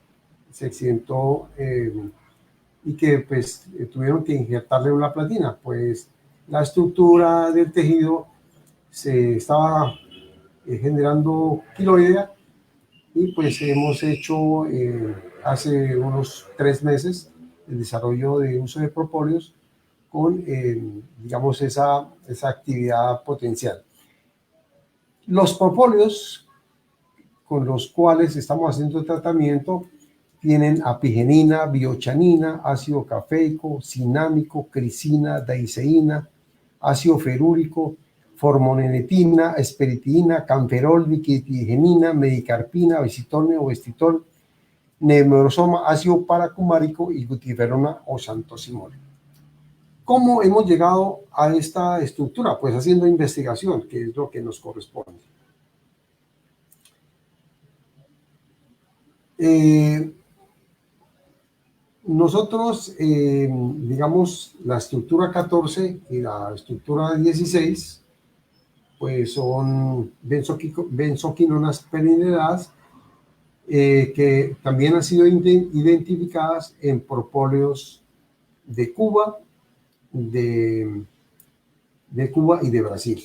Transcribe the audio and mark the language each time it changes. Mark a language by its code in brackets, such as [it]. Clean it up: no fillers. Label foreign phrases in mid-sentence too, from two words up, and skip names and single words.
[es] y que pues tuvieron que injertarle una platina, pues la estructura del tejido se estaba generando quiloidea y pues hemos hecho hace unos 3 meses el desarrollo de uso de propóleos con digamos esa actividad potencial. Los propóleos con los cuales estamos haciendo el tratamiento tienen apigenina, biochanina, ácido cafeico, cinámico, crisina, daiseína, ácido ferúlico, formonetina, esperitina, camferol, viquitigenina, medicarpina, visitone o vestitol, neurosoma, ácido paracumárico y butiferona o santosimol. ¿Cómo hemos llegado a esta estructura? Pues haciendo investigación, que es lo que nos corresponde. Nosotros, digamos, la estructura 14 y la estructura 16, pues son benzoquinonas perineradas que también han sido identificadas en propóleos de Cuba, de Cuba y de Brasil.